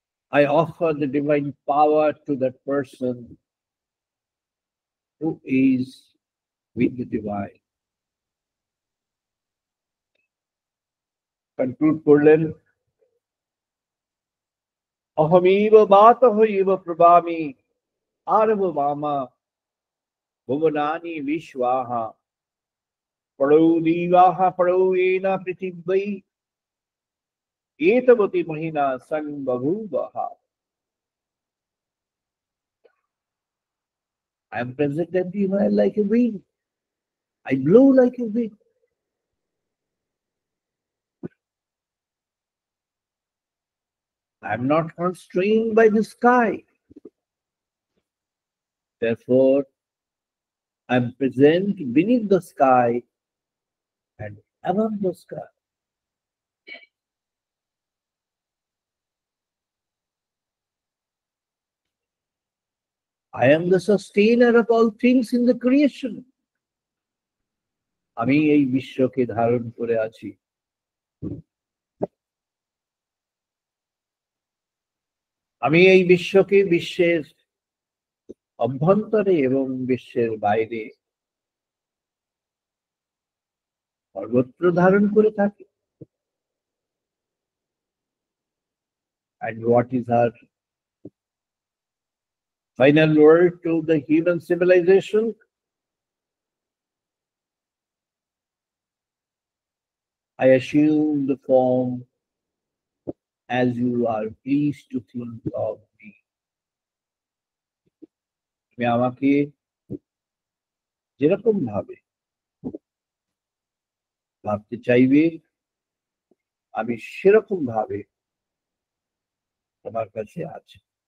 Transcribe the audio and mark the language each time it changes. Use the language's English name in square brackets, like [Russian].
[English] I offer the divine power to that person who is with the divine. [Bangla] Conclude করলেন, [Sanskrit] অহমিব বাতহৈব প্রভামি আরব মামা ভুবনানি বিশ্বাহা পড়ৌ দিবাহা পড়ৌ এনা পৃথিবী এতবতী মহিনা song বভূবহা। [English] I am present everywhere like a wind. I blow like a wind. I am not constrained by the sky. Therefore, I am present beneath the sky and above the sky. I am the sustainer of all things in the creation. [Bangla] আমি এই বিশ্বকে ধারণ করে আছি। আমি এই বিশ্বকে বিশ্বের অভ্যন্তরে এবং বিশ্বের বাইরে সর্বত্র ধারণ করে থাকি। [English] And what is our final word to the human civilization? I assume the form as you are pleased to think of me. [Bangla] তুমি আমাকে যেরকম ভাবে ভাবতে চাইবে, আমি সেরকম ভাবে তোমার কাছে আছি।